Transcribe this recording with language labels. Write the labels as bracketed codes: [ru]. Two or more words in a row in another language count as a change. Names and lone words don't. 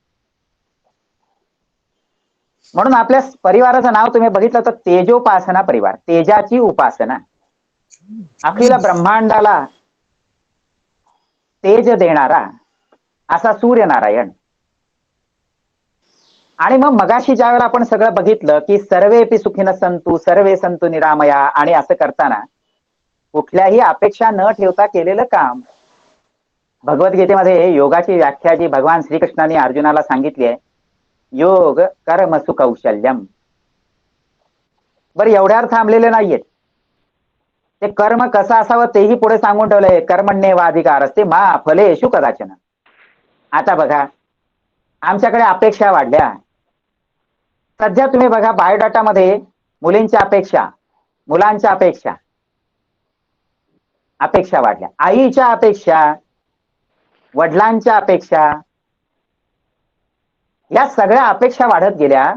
[mr] म्हणून आपल्या परिवाराचं नाव तुम्ही बघितलं तर तेजोपासना परिवार, तेजाची उपासना. अखिल ब्रह्मांडाला तेज देणारा असा सूर्यनारायण. आणि मग मगाशी ज्यावेळेला आपण सगळं बघितलं की [sa] सर्वेपि सुखिनः सन्तु सर्वे सन्तु निरामया, [mr] आणि असं करताना कुठल्याही अपेक्षा न ठेवता केलेलं काम. भगवद्गीतेमध्ये योगाची व्याख्या जी भगवान श्रीकृष्णाने अर्जुनाला सांगितली आहे, [sa] योग कर्म सुकौशल्यम. [mr] बरं, एवढ्यावर थांबलेले नाहीयेत. ते कर्म कसं असावं तेही पुढे सांगून ठेवलंय, [sa] कर्मण्येवाधिकार असते मा फलेषु कदाचन. [mr] आता बघा, आमच्याकडे अपेक्षा वाढल्या. सध्या तुम्ही बघा बायोडाटामध्ये मुलींच्या अपेक्षा, मुलांच्या अपेक्षा, अपेक्षा वाढल्या. आईच्या अपेक्षा, वडिलांच्या अपेक्षा, या सगळ्या अपेक्षा वाढत गेल्या.